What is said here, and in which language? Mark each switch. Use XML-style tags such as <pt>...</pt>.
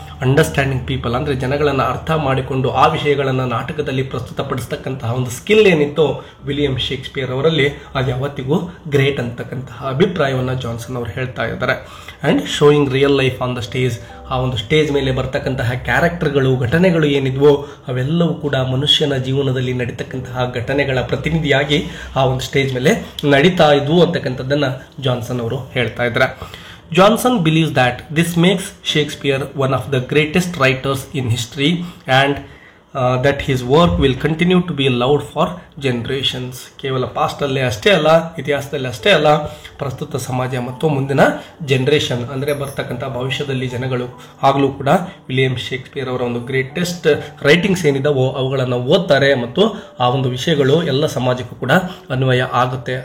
<en>understanding people</en> <kn>ಅಂದರೆ ಜನಗಳನ್ನು ಅರ್ಥ ಮಾಡಿಕೊಂಡು ಆ ವಿಷಯಗಳನ್ನು ನಾಟಕದಲ್ಲಿ ಪ್ರಸ್ತುತಪಡಿಸ್ತಕ್ಕಂತಹ ಒಂದು ಸ್ಕಿಲ್ ಏನಿತ್ತು ವಿಲಿಯಂ ಶೇಕ್ಸ್ಪಿಯರ್ ಅವರಲ್ಲಿ, ಅದು ಯಾವತ್ತಿಗೂ ಗ್ರೇಟ್ ಅಂತಕ್ಕಂತಹ ಅಭಿಪ್ರಾಯವನ್ನು ಜಾನ್ಸನ್ ಅವರು ಹೇಳ್ತಾ ಇದ್ದಾರೆ.</kn> <en>and showing real life on the stage,</en> <kn>ಆ ಒಂದು ಸ್ಟೇಜ್ ಮೇಲೆ ಬರ್ತಕ್ಕಂತಹ ಕ್ಯಾರೆಕ್ಟರ್ಗಳು, ಘಟನೆಗಳು ಏನಿದ್ವೋ ಅವೆಲ್ಲವೂ ಕೂಡ ಮನುಷ್ಯನ ಜೀವನದಲ್ಲಿ ನಡೀತಕ್ಕಂತಹ ಘಟನೆಗಳ ಪ್ರತಿನಿಧಿಯಾಗಿ ಆ ಒಂದು ಸ್ಟೇಜ್ ಮೇಲೆ ನಡೀತಾ ಇದ್ವು ಅಂತಕ್ಕಂಥದ್ದನ್ನು ಜಾನ್ಸನ್ ಅವರು ಹೇಳ್ತಾ ಇದ್ದಾರೆ.</kn> <en>Johnson believes that this makes Shakespeare one of the greatest writers in history and that his work will continue to be loved for generations.</en> <kn>ಕೇವಲ ಪಾಸ್ಟಲ್ಲೇ ಅಷ್ಟೇ ಅಲ್ಲ, ಇತಿಹಾಸದಲ್ಲಿ ಅಷ್ಟೇ ಅಲ್ಲ, ಪ್ರಸ್ತುತ ಸಮಾಜ ಮತ್ತು ಮುಂದಿನ ಜನರೇಷನ್ ಅಂದರೆ ಬರ್ತಕ್ಕಂಥ ಭವಿಷ್ಯದಲ್ಲಿ ಜನಗಳು ಆಗಲೂ ಕೂಡ ವಿಲಿಯಂ ಶೇಕ್ಸ್ಪಿಯರ್ ಅವರ ಒಂದು ಗ್ರೇಟೆಸ್ಟ್ ರೈಟಿಂಗ್ಸ್ ಏನಿದಾವೋ ಅವುಗಳನ್ನು ಓದ್ತಾರೆ ಮತ್ತು ಆ ಒಂದು ವಿಷಯಗಳು ಎಲ್ಲ ಸಮಾಜಕ್ಕೂ ಕೂಡ ಅನ್ವಯ ಆಗುತ್ತೆ.</kn>